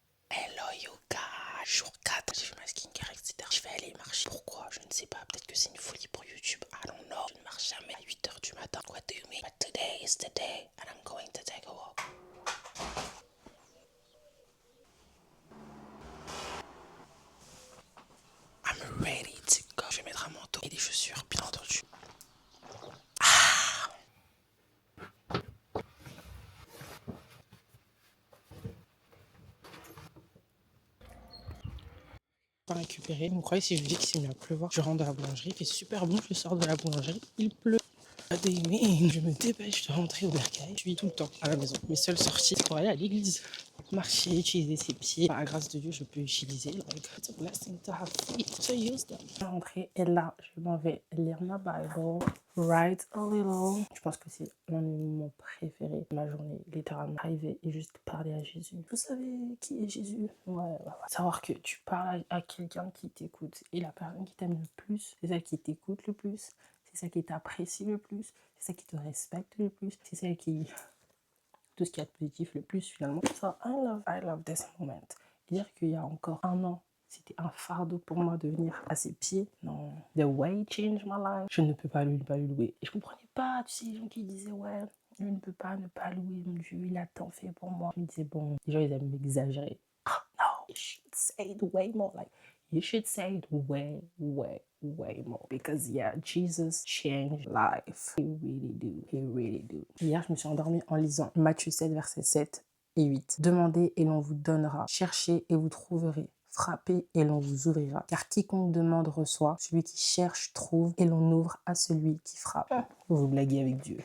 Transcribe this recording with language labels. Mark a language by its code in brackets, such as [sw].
[fr] Hello yoga, jour 4, j'ai fait ma skincare, etc. Je vais aller marcher. Pourquoi? Je ne sais pas, peut-être que c'est une folie pour YouTube. [en] I don't know. [fr] Je ne marche jamais à 8h du matin. [en] What do you mean? But today is the day and I'm going to take a walk. I'm ready to go. [fr] Je vais mettre un manteau et des chaussures, bien entendu. Pas récupéré. Vous me croyez si je dis qu'il s'est mis à pleuvoir? Je rentre de la boulangerie, il fait super bon, je sors de la boulangerie, il pleut. Je me dépêche de rentrer au bercail. Je suis tout le temps à la maison. Mes seules sorties, c'est pour aller à l'église. Marcher, utiliser ses pieds. Par la grâce de Dieu, je peux utiliser. [en] Like, it's a blessing to have feet to use them. [fr] Je vais rentrer et là, je m'en vais lire ma Bible. [en] Write a little. [fr] Je pense que c'est l'un des moments préférés de ma journée. Littéralement, arriver et juste parler à Jésus. Vous savez qui est Jésus? Ouais. Savoir que tu parles à quelqu'un qui t'écoute et la personne qui t'aime le plus, c'est celle qui t'écoute le plus. C'est celle qui t'apprécie le plus, c'est celle qui te respecte le plus, c'est celle qui... tout ce qu'il y a de positif le plus finalement. [en] So I love this moment. [fr] Dire qu'il y a encore un an, c'était un fardeau pour moi de venir à ses pieds. Non, [en] the way he changed my life, [fr] je ne peux pas lui louer. Et je comprenais pas, tu sais, les gens qui disaient ouais, je ne peux pas ne pas louer mon Dieu, il a tant fait pour moi. Je me disais bon, les gens ils aiment m'exagérer. [en] No, you should say it way more. Like, you should say it way more. Because yeah, Jesus changed life. He really do. He really do. [fr] Hier, je me suis endormie en lisant Matthieu 7, versets 7 et 8. Demandez et l'on vous donnera. Cherchez et vous trouverez. Frappez et l'on vous ouvrira. Car quiconque demande reçoit, celui qui cherche trouve, et l'on ouvre à celui qui frappe. Vous blaguez avec Dieu.